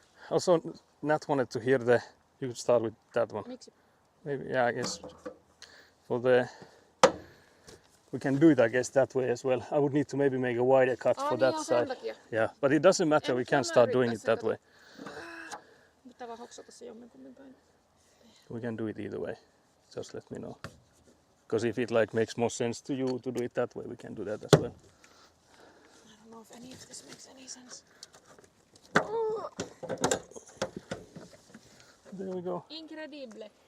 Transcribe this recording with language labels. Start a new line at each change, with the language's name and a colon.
English: Also, Nat wanted to hear the, you could start with that one.
Finnish: Miksi?
English: Maybe, yeah, I guess for the, we can do it I guess that way as well. I would need to maybe make a wider cut for that side. Yeah, but it doesn't matter, we can start doing it that way.
Finnish: Pitää vaan hoksata se jomminkummin päin.
English: We can do it either way, just let me know. Because if it like makes more sense to you to do it that way, we can do that as well. I don't know if any of this makes any sense. There we go. Incredible.